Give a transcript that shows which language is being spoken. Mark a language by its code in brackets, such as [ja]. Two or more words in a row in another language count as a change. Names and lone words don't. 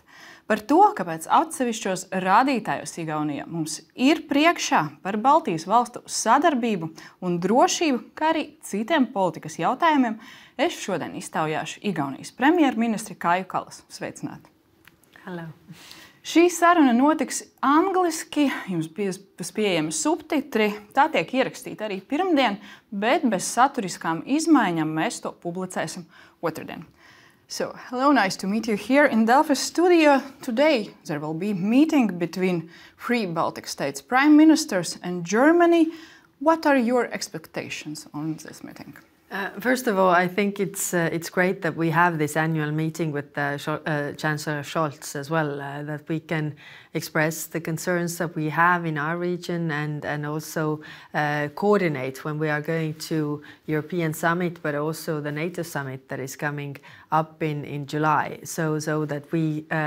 [lv] Par to, kāpēc atsevišķos rādītājos Igaunijā mums ir priekšā par Baltijas valstu sadarbību un drošību, kā arī citiem politikas jautājumiem, es šodien iztaujāšu Igaunijas premjerministri Kaju Kallasu. Sveicināti! [en] Hello! [lv] Šī saruna notiks angliski, jums būs pieejami subtitri, tā tiek ierakstīta arī pirmdien, bet bez saturiskām izmaiņām mēs to publicēsim otrdien. [en] So, hello, nice to meet you here in Delfi studio. Today there will be a meeting between three Baltic states prime ministers and Germany. What are your expectations on this meeting? First of all, I think it's great that we have this annual meeting with Chancellor Scholz as well, that we can express the concerns that we have in our region and also coordinate when we are going to European summit, but also the NATO summit that is coming up in July, so that we